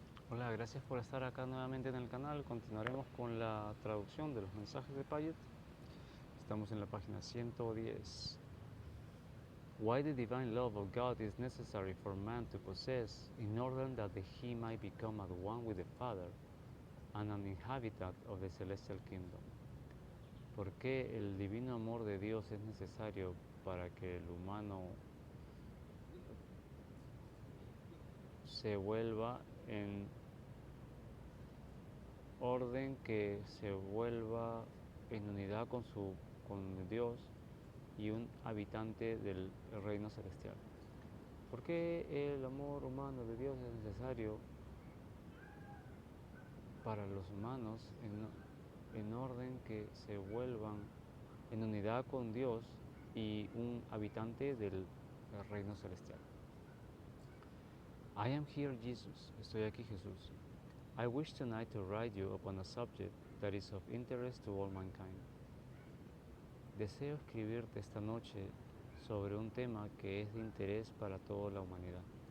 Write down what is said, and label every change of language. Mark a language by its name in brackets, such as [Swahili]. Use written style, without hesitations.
[Spanish] Hola, gracias por estar acá nuevamente en el canal. Continuaremos con la traducción de los mensajes de Piaget. Estamos en la página 110. [English] Why the divine love of God is necessary for man to possess in order that he might become at one with the Father and an inhabitant of the celestial kingdom. [Spanish] ¿Por qué el divino amor de Dios es necesario para que el humano se vuelva en orden, que se vuelva en unidad con Dios y un habitante del reino celestial? ¿Por qué el amor humano de Dios es necesario para los humanos en orden que se vuelvan en unidad con Dios y un habitante del reino celestial? [English] I am here, Jesus. [Spanish] Estoy aquí, Jesús. [English] I wish tonight to write you upon a subject that is of interest to all mankind. [Spanish] Deseo escribirte esta noche sobre un tema que es de interés para toda la humanidad.